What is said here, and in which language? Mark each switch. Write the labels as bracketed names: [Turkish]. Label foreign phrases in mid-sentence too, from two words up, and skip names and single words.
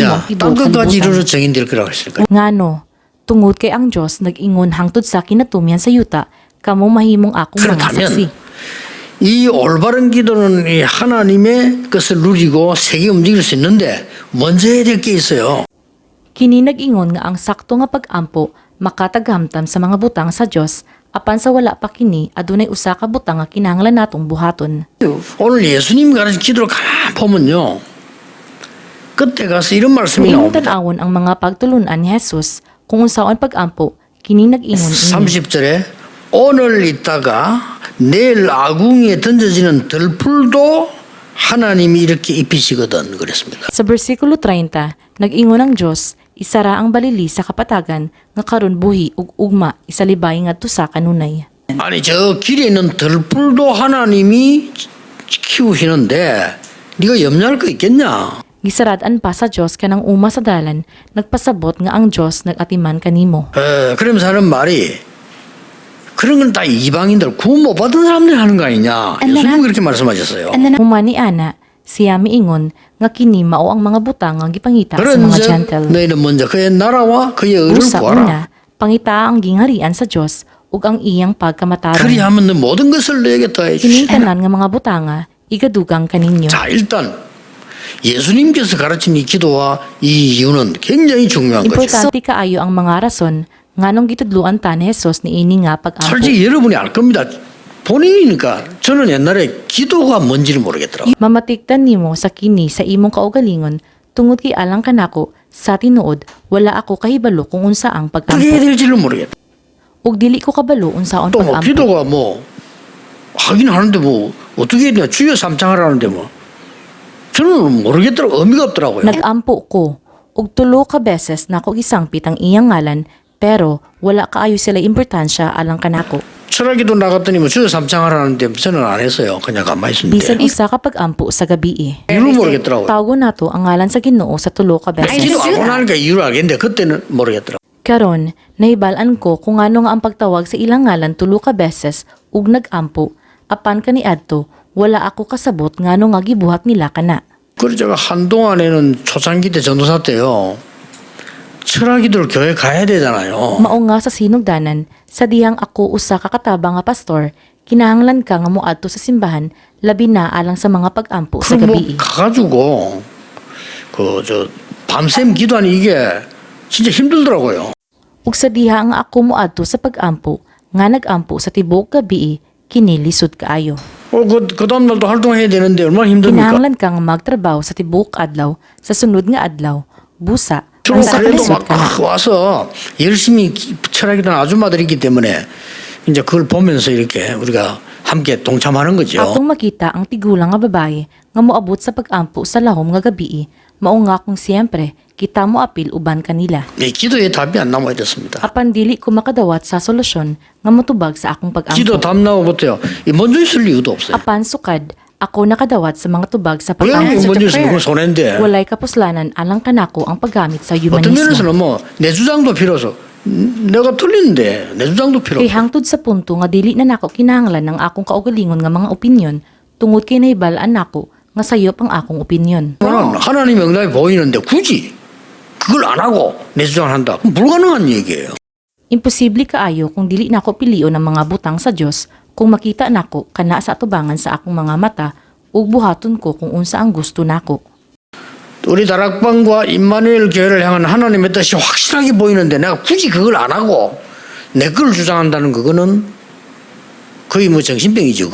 [Korean] 왜냐? [Cebuano] ang tibuok [Korean] 땅끝까지 이루어져 [Cebuano] kalibutan. [Korean] 정인될 거라고 했으니까. [Cebuano] Ngano, tungod kay ang Dios nag-ingon hangtod sa kinatumian sa yuta, kamo mahimong akong mga [Korean] 그렇다면 [Cebuano] saksi. [Korean] 이 올바른 기도는 이 하나님의 것을 누리고 세계 움직일 수 있는데 먼저 해야 될 게 있어요. [Cebuano] Kini nag-ingon nga ang sakto nga pag-ampo makataghamtam sa mga butang sa Dios, apan sa wala pa kini adunay usa ka butang nga kinahanglan natong buhaton. [Korean] 오늘 예수님이 가르친 기도를 가만 보면요. 그때 가서 이런 [Cebuano] Kung [Korean] 말씀이 [Cebuano] imong [Korean] 나옵니다. [Cebuano] tan-awon ang mga pagtulunan ni Jesus, kung unsaon pag-ampo, kini nag-ingon ini. [Korean] 30절에 오늘 있다가 내일 아궁이에 던져지는 들풀도 하나님이 이렇게 입히시거든 그랬습니다. [Cebuano] Sa bersikulo 30, nag-ingon ang Dios, isara ang balili sa kapatagan nga karon buhi ug ugma isalibay ngadto sa kanunay. [Korean] 아니 저 길에 있는 들풀도 하나님이 키우시는데 네가 염려할 거 있겠냐? [Cebuano] Gisarad-an pa sa Dios kanang uma sa dalan, nagpasabot nga ang Dios nag-atiman kanimo. [Korean] 그러면서 하는 말이 그런 건 다 이방인들 구원 못 받은 사람들이 하는 거 아니냐? 예수님 그렇게 말씀하셨어요. [Cebuano] Huma ni Ana, siya miingon nga kini mao ang mga butang nga gipangita sa mga [Korean] 그런즉 [Cebuano] gentle. [Korean] 너희는 먼저 그의 나라와 그의 의를 [Cebuano] Usa [Korean] 구하라. [Cebuano] una, pangita ang gingharian sa Dios ug ang iyang pagkamataron. [Korean] 그리하면 너 모든 것을 너에게 더해 [Cebuano] Kining [Korean] 주시리라. [Cebuano] tanan nga mga butanga igadugang kaninyo. [Korean] 자, 일단 예수님께서 가르친 이 기도와 이 이유는 굉장히 중요한 거죠. [Cebuano] Importante kaayo ang mga rason nganong gitudluan ta ni Jesus ni ini nga pag-ampo. [Korean] 솔직히 여러분이 알 겁니다. 본인이니까 저는 옛날에 기도가 뭔지를 모르겠더라고요. [Cebuano] Mamatikdan nimo sa kini sa imong kaugalingon tungod kay alang kanako sa tinuod wala ako kahibalo kung unsa ang [Korean] 어떻게 해야 [Cebuano] pag-ampo. [Korean] 될지를 모르겠다. [Cebuano] Ug dili ko kabalo unsaon [Korean] 또 뭐 [Cebuano] pag-ampo. [Korean] 기도가 뭐 하긴 하는데 뭐 어떻게 해야 되냐 주여 삼창하라는데 뭐 저는 모르겠더라고 의미가 없더라고요. [Cebuano] Nag-ampo ko ug tulo ka beses nako gisangpit ang iyang ngalan pero wala kaayo sila importansya alang kanako. [Korean] 철학기도 나갔더니 뭐 주여 삼창하라는데 저는 안 했어요. 그냥 가만히 [Cebuano] Bisan [Korean] 있었는데. [Cebuano] usa ka pag-ampo sa gabi. [Korean] 이유를 모르겠더라고요. [Cebuano] Tawo nato ang ngalan sa Ginoo sa tulo ka beses. [Korean] 기도 알고 나니까 이유를 알겠는데 그때는 모르겠더라고요. [Cebuano] Karon, nahibalan ko kung ano nga ang pagtawag sa ilang ngalan tulo ka beses ug nag-ampo. Apan kaniadto, wala ako kasabot ngano nga gibuhat nila kana. [Korean] 그래서 제가 한동안에는 초창기 때 전도사 때요. 철학기도를 교회 가야 되잖아요. [Cebuano] Mao nga sa sinugdanan, sa dihang ako usa ka katabang nga pastor, kinahanglan ka nga moadto sa simbahan labi na alang sa mga pag-ampo sa [Korean] 그럼 뭐 [Cebuano] gabi. [Korean] 가가지고 그 저 밤샘 기도하는 이게 진짜 힘들더라고요. [Cebuano] Ug sa diha nga ako moadto sa pag-ampo, nga nag-ampo sa tibuok gabi, kini lisod kaayo. [Korean] 그 다음 날도 활동해야 되는데 얼마나 힘듭니까? [Cebuano] Kinahanglan kang magtrabaho sa tibuok adlaw, sa sunod nga adlaw, busa, [Korean] 주로 [Cebuano] sa [Korean] 그래도 [Cebuano] kalisod [Korean] 막 [Cebuano] ka na. [Korean] 와서 열심히 철학이던 아줌마들이기 때문에 이제 그걸 보면서 이렇게 우리가 함께 동참하는 거죠. [Cebuano] Atong makita ang tigulang nga babae nga moabot sa pag-ampo sa lahom nga gabi, mao nga kung siyempre kita mo apil uban kanila. [Korean] 네, 기도에 답이 안 나와야 됐습니다. [Cebuano] Apan dili ko makadawat sa solusyon nga motubag sa akong [Korean] 기도 [Cebuano] pag-ampo. [Korean] 답 나오고부터요. 이 먼저 있을 이유도 없어요. [Cebuano] Apan sukad, ako nakadawat sa mga tubag sa [Korean] 왜 [Cebuano] pag-ampo. [Korean] 먼저 있으면 그건 손해인데. [Cebuano] Walay kapuslanan alang kanako ang paggamit sa [Korean] 어떤 [Cebuano] humanismo. [Korean] 면에서는 뭐 내 주장도 필요 없어. 내가 틀리는데 내 주장도 필요 [Cebuano] Kay [Korean] 없어. [Cebuano] hangtod sa punto nga dili na nako kinahanglan ng akong kaugalingon nga mga opinyon tungod kay nahibalaan nako nga sayop ang akong opinyon. [Korean] 하나님의 응답이 보이는데 굳이 그걸 안 하고 내 주장을 한다. 그럼 불가능한 얘기예요. [Cebuano] Imposible kaayo kung dili nako pilion ang mga butang sa Dios kung makita nako kana sa atubangan sa akong mga mata ug buhaton ko kung unsa ang gusto nako. [Korean] 또 우리 다락방과 임마누엘 교회를 향한 하나님의 뜻이 확실하게 보이는데 내가 굳이 그걸 안 하고 내 걸 주장한다는 그거는 거의 뭐 정신병이죠.